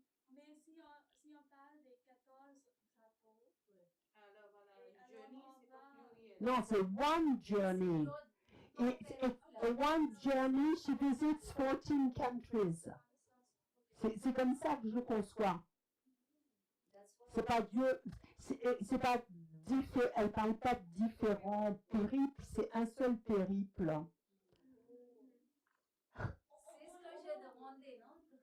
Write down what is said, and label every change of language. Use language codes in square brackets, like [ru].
[fr] Mais si on parle des 14 drapeaux, Alors voilà, journey, c'est pas pluriel. Non, c'est [en] one journey. One journey, she visits 14 countries. [fr] C'est comme ça que je le conçois. C'est pas Dieu, c'est pas elle parle pas de différents périples, c'est un seul périple. C'est ce que j'ai demandé, non?